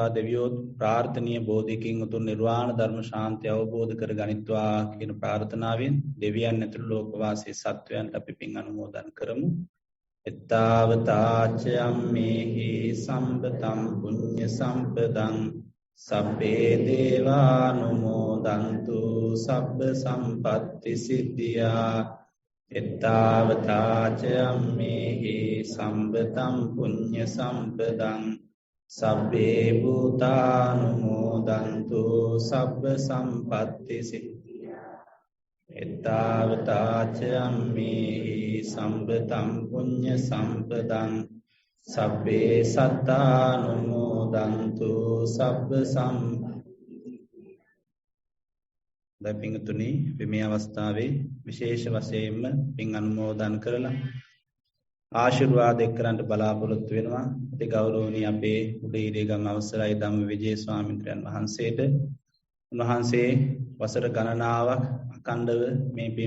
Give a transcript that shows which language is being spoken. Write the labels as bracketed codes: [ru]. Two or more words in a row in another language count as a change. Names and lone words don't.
[si] දෙවියෝ ප්‍රාර්ථනීය බෝධිකින් උතුම් නිර්වාණ ධර්ම ශාන්තිය අවබෝධ කර ගනිත්වා කියන ප්‍රාර්ථනාවෙන් දෙවියන් ඇතුළු ලෝකවාසී සත්වයන්ට අපි පින් අනුමෝදන් කරමු. [pi] එත්තාවතාචයම්මේහි සම්පතම් පුඤ්ඤ සම්පදං සබ්බේ දේවානුමෝදන්තු සබ්බ සම්පත්ති සිද්ධියා. එත්තාවතාචයම්මේහි සම්පතම් පුඤ්ඤ සම්පදං සබ්බේ භූතානුමෝදන්තු සබ්බ සම්පත්ති සිද්ධියා. එත්තාවතාචයම්මේහි සම්පතම් පුඤ්ඤ සම්පදං සබ්බේ සත්තානුමෝදන්තු සබ්බ සම්පත්ති. [si] මේ අවස්ථාවේ විශේෂ වශයෙන්ම පින් අනුමෝදන් කරලා ආශිර්වාද එක්කරන්ට බලාපොරොත්තු වෙනවා. අති ගෞරවනීය අපේ උඩීරේගම අවසරයි ධම්මවිජය ස්වාමීන් වහන්සේට උන්වහන්සේ වසර ගණනාවක් අඛණ්ඩව මේ පින්